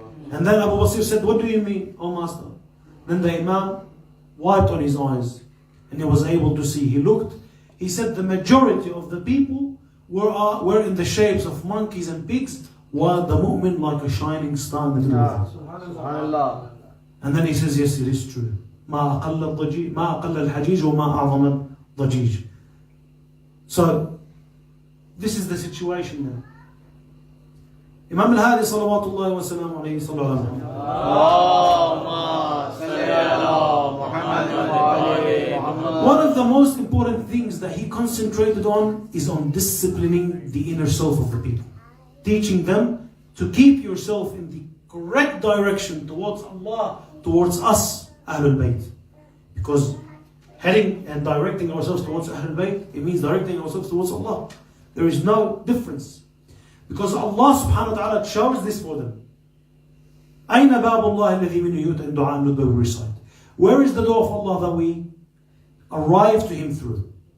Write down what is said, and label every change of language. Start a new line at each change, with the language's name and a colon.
English: And then Abu Basir said, "What do you mean, O Master?" Then the Imam wiped on his eyes and he was able to see. He looked. He said the majority of the people were in the shapes of monkeys and pigs, while the mu'min like a shining star in the middle of it. And then he says, yes, it is true.
Arabic: ما أقل الحجيج وما أعظم الضجيج.
English: So, this is the situation now. Imam al-Hadi salawatullahi wa sallam alayhi sallallahu
Arabic: Allahumma salli ala Muhammad wa ali Muhammad.
English: One of the most important things that he concentrated on is on disciplining the inner self of the people. Teaching them to keep yourself in the correct direction towards Allah, towards us, Ahlul Bayt. Because heading and directing ourselves towards Ahlul Bayt, it means directing ourselves towards Allah. There is no difference. Because Allah subhanahu wa ta'ala chose this for them.
Arabic: أين باب الله الذي منه يؤتى الدعاء ندبر
English: recite. Where is the door of Allah that we arrive to Him through?